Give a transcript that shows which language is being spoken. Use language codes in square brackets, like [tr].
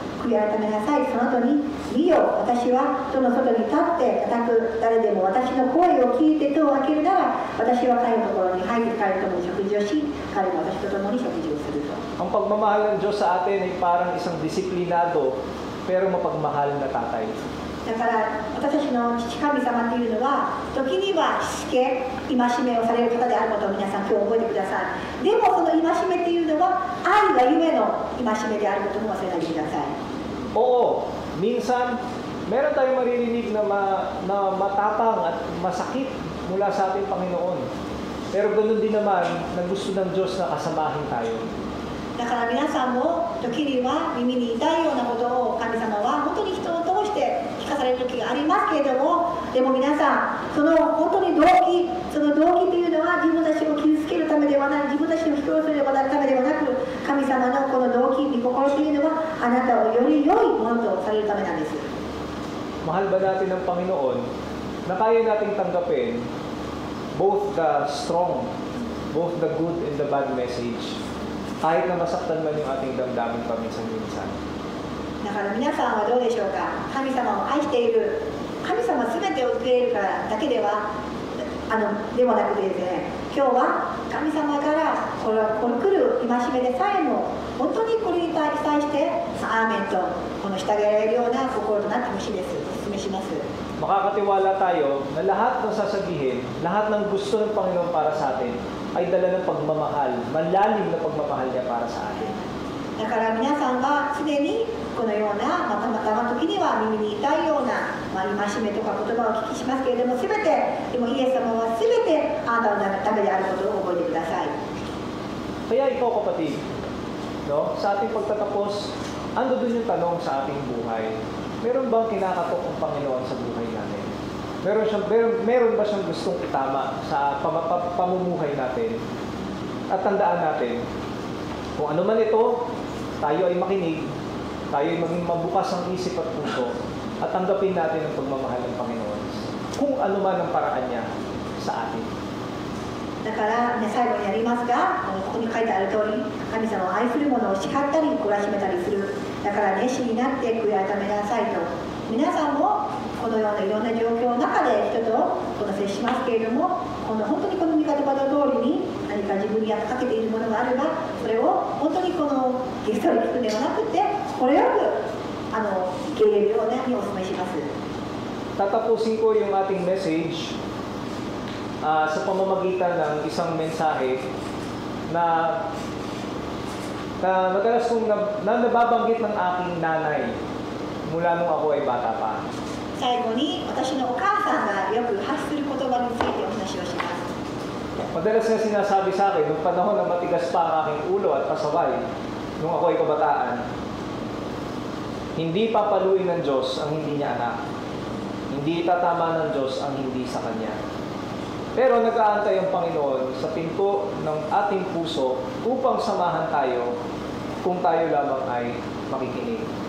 [ja] 悔い改めなさい。その後に、見よ、私は戸の外に立って叩く。誰でも私の声を聞いて戸を開けるなら、私は彼のところに入って彼と共に食事をし、彼も私と共に食事をすると。 [tl] Ang pagmamahal ng Diyos sa atin ay parang isang disiplinado pero mapagmahal na tatay. [ja] だから私たちの父神様というのは時にはしつけ、戒めをされる方であることを皆さん今日覚えてください。でもその戒めというのは愛がゆえの戒めであることも忘れないでください。 [tl] Oo, minsan meron tayong maririnig na matapang at masakit mula sa ating Panginoon. Pero ganoon din naman na gusto ng Diyos na kasamahin tayo. [ja] だから皆さんも時には耳に痛いようなことを神様は本当に人を通して聞かされる時がありますけれども、でも皆さんその本当にその動機というのは自分たちを傷つけるためではない、自分たちを引き殺すためではなく、神様のこの動機、御心というのはあなたをより良いものとされるためなんです。 [tl] Mahal ba natin ng Panginoon na kaya nating tanggapin [en] both the strong, both the good and the bad message, [tl] kahit na masaktan man yung ating damdamin paminsan-minsan. [ja] だから皆さんはどうでしょうか。神様を愛している、神様すべてを受け入れるからだけではではなくてですね、今日は神様からこの来る戒めでさえも本当にこれに対してアーメンとこの従えられるような心となってほしいです。お勧めします。 [tl] Makakatiwala tayo na lahat ng sasabihin, lahat ng gusto ng Panginoon para sa atin ay dala ng pagmamahal, malalim na pagmamahal niya para sa atin. [ja] だから皆さんが常にこのような、たまたま時には耳に痛いような、戒めとか言葉をお聞きしますけれども、全てでもイエス様は全てあなたのためであることを覚えてください。 [tl] Kaya ikaw kapatid, no, sa ating pagtatapos, ando dun yung tanong sa ating buhay. Meron bang kinakatok ang Panginoon sa buhay natin? Meron ba siyang gustong itama sa pamumuhay natin? At tandaan natin, kung ano man ito, tayo ay makinig, tayo ay maging mabukas ang isip at puso, at tanggapin natin ang pagmamahal ng Panginoon. Kung ano man ang paraan niya sa atin. [ja] だからね、最後にやりますが、ここに書いてある通り、神様を愛する者を叱ったり懲らしめたりする。だから熱心になって悔い改めなさいと。皆さんもこのようないろんな状況の中で人と接しますけれども、本当にこの御言葉の通りに何か自分にかけているものがあれば、それを本当にこのゲストに聞くのではなくて、これよく受け入れるようにお勧めします。 [tl] Tatapusin ko yung ating message sa pamamagitan ng isang mensahe na madalas kong nababanggit ng aking nanay mula nung ako ay bata pa. [ja] 最後に私のお母さんがよく発する言葉についてお話をします。 [tl] Madalas na sinasabi sa akin, nung panahon na matigas pa ang aking ulo at pasaway, nung ako ay kabataan, hindi papaluin ng Diyos ang hindi niya anak. Hindi itatama ng Diyos ang hindi sa Kanya. Pero nag-aantay ang Panginoon sa pinto ng ating puso upang samahan tayo kung tayo lamang ay makikinig.